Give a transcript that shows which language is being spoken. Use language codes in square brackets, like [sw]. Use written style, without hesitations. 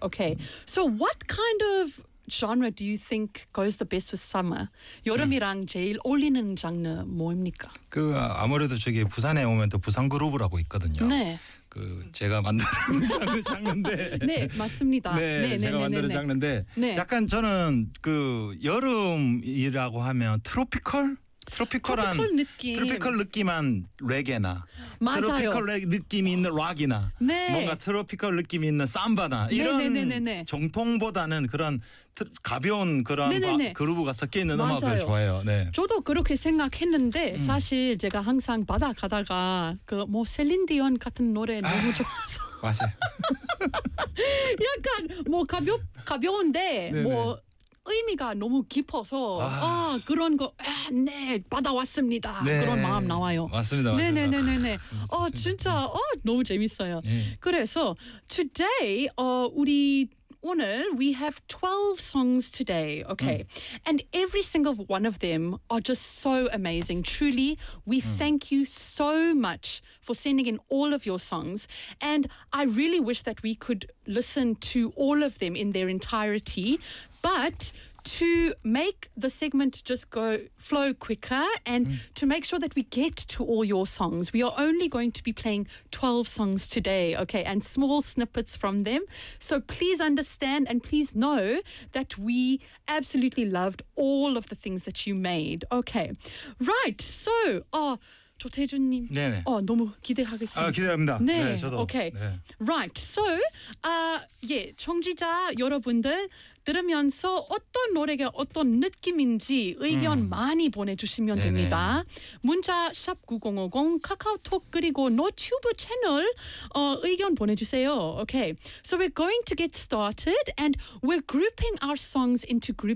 [en] Okay, so what kind of genre do you think goes the best with summer? [ko] 여름이랑 제일 어울리는 장르 뭐입니까? 그 아무래도 저기 부산에 오면 또 부산 그룹이라고 있거든요. 네. 그 제가 만드는 장르인데 네, 맞습니다. 네, 네 제가 네, 만드는 네, 장르인데 네. 약간 저는 그 여름이라고 하면 트로피컬? 트로피컬한 트로피컬 느낌한 레게나 맞아요. 트로피컬 느낌이 있는 락이나 네. 뭔가 트로피컬 느낌이 있는 삼바나 이런 네네네네. 정통보다는 그런 가벼운 그런 그루브가 섞여 있는 맞아요. 음악을 좋아해요. 네. 저도 그렇게 생각했는데 사실 제가 항상 바다 가다가 그 뭐 셀린디언 같은 노래 너무 좋아서 맞아요. 약간 뭐 가벼운데 네네. 뭐 의미가 너무 깊어서 그런 거 네 받아왔습니다 네. 그런 마음 나와요 맞습니다 네네네네네 진짜 너무 재밌어요 네. 그래서 [en] today [ko] 우리 오늘 [en] we have 12 songs today okay and every single one of them are just so amazing truly we thank you so much for sending in all of your songs and I really wish that we could listen to all of them in their entirety. But to make the segment just go flow quicker and to make sure that we get to all your songs, we are only going to be playing 12 songs today, okay, and small snippets from them. So please understand and please know that we absolutely loved all of the things that you made. Okay, right, so... [ko] 조태준님, 너무 기대하겠습니다. 아, 기대합니다. 네, 네 저도. [en] Okay. [ko] 네. [en] Right. So, [ko] 청취자 여러분들 들으면서 어떤 노래가 어떤 느낌인지 의견 많이 보내주시면 네네. 됩니다. 문자 #9050 카카오톡 그리고 노튜브 채널 의견 보내주세요. [en] Okay. So we're going to get started and we're grouping our songs into groups of four. Okay. So our first group